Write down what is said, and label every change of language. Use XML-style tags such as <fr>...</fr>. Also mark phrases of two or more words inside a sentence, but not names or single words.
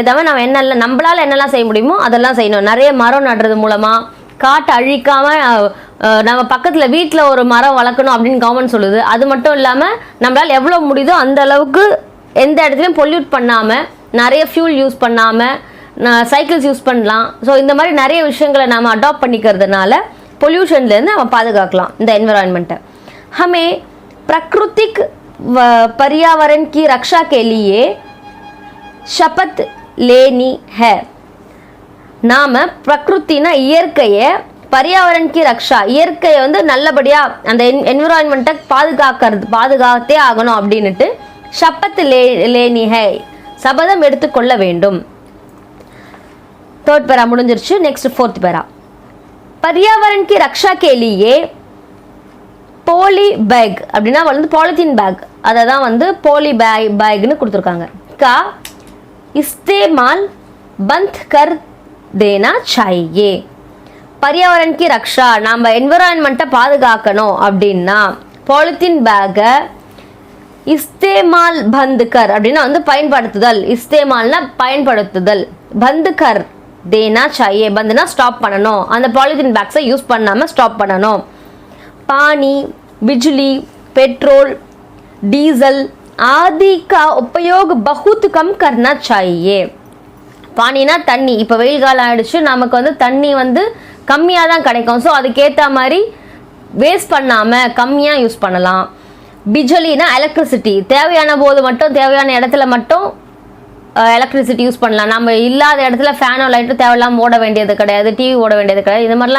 <ta>ஏற்ற மாதிரி நம்ம நம்மளால் என்னெல்லாம் செய்ய முடியுமோ அதெல்லாம் செய்யணும் நிறைய மரம் நடுறது மூலமாக காட்டை அழிக்காமல் நம்ம பக்கத்தில் வீட்டில் ஒரு மரம் வளர்க்கணும் அப்படின்னு கவர்மெண்ட் சொல்லுது அது மட்டும் இல்லாமல் நம்மளால் எவ்வளோ முடியுதோ அந்த அளவுக்கு எந்த இடத்துலையும் பொல்யூட் பண்ணாமல் நிறைய</ta> <en>fuel use</en> <ta>பண்ணாமல்</ta> <en>cycles use</en> <ta>பண்ணலாம் ஸோ இந்த மாதிரி நிறைய விஷயங்களை நாம் அடாப்ட் பண்ணிக்கிறதுனால பொல்யூஷன்லேருந்து நம்ம பாதுகாக்கலாம் இந்த என்விரான்மெண்ட்டை</ta> <hi>हमें प्राकृतिक पर्यावरण की रक्षा के लिए शपथ लेनी है</hi> <ta>நாம் பிரகிருத்தினா இயற்கையை</ta> <hi>पर्यावरण की रक्षा</hi> <ta>இயற்கையை வந்து நல்லபடியாக அந்த என்விரான்மெண்ட்டை பாதுகாத்தே ஆகணும் அப்படின்ட்டு</ta> <hi>शपथ लेनी है</hi> <ta>சபதம் எடுத்துக்கொள்ள வேண்டும்</ta> <en>third para</en> <ta>முடிஞ்சிருச்சு</ta> <en>next fourth para</en> <hi>पर्यावरण की रक्षा के लिए</hi> <en>poly bag</en> <ta>அப்படின்னா வந்து</ta> <en>polythene bag</en> <ta>அதை தான் வந்து போலி பேக்னு கொடுத்துருக்காங்க</ta> <hi>का इस्तेमाल बंद कर देना चाहिए पर्यावरण की रक्षा</hi> <ta>நம்ம என்விரான்மெண்ட்டை பாதுகாக்கணும் அப்படின்னா பாலித்தீன் பேக்கை</ta> <hi>इस्तेमाल बंदकर</hi> <ta>அப்படின்னா வந்து பயன்படுத்துதல் இஸ்தேமால்னா பயன்படுத்துதல்</ta> <hi>बंदकर देना चाहिए</hi> <ta>பந்துனா ஸ்டாப் பண்ணணும் அந்த</ta> <en>polythene bags use</en> <ta>பண்ணாமல் ஸ்டாப் பண்ணணும்</ta> <hi>पानी बिजली पेट्रोल डीजल आदि का उपयोग बहुत कम करना चाहिए</hi> <ta>பானினா தண்ணி இப்போ வெயில் காலம் ஆகிடுச்சு நமக்கு வந்து தண்ணி வந்து கம்மியாக தான் கிடைக்கும் ஸோ அதுக்கேற்ற மாதிரி வேஸ்ட் பண்ணாமல் கம்மியாக யூஸ் பண்ணலாம் பிஜலினா எலக்ட்ரிசிட்டி தேவையான போது மட்டும் தேவையான இடத்துல மட்டும்</ta> <en>electricity use</en> <ta>பண்ணலாம் நம்ம இல்லாத இடத்துல ஃபேனோ லைட்டும் தேவையில்லாமல் ஓட வேண்டியது கிடையாது டிவி ஓட வேண்டியது கிடையாது இது மாதிரிலாம்</ta>